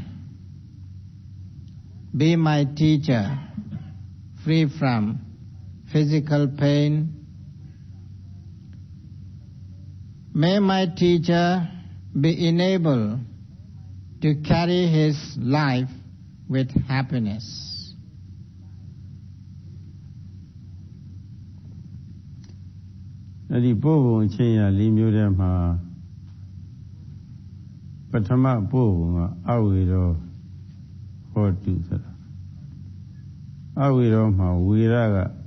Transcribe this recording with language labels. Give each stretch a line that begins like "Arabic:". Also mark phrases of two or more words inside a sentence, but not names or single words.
English: Be my teacher, free from physical pain. May my teacher be enabled to carry his life with happiness.
Burmese: အဲ့ဒီပို့ပုံချင်းရ၄မျိုးထဲမှာပထမပို့ပုံကအဝေရောဟောတုဆိုတာအဝေရောမှာဝေရက